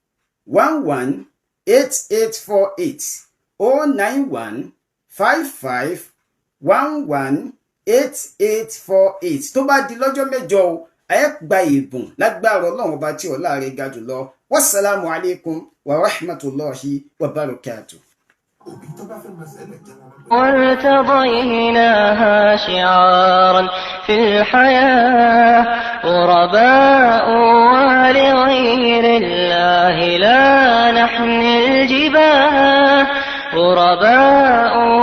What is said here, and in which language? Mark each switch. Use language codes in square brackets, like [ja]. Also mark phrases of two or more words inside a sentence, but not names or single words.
[yo] 11 8848 091 55 118848 tó bá di lọ́jọ́ mẹ́jọ o ẹ gba ìbùn lágbára Ọlọ́run ọba tí ọlá rẹ̀ ga jùlọ [ar] والسلام عليكم ورحمة الله وبركاته. وارتضيناها شعارا في الحياة غرباء ولغير الله لا نحمي الجباه غرباء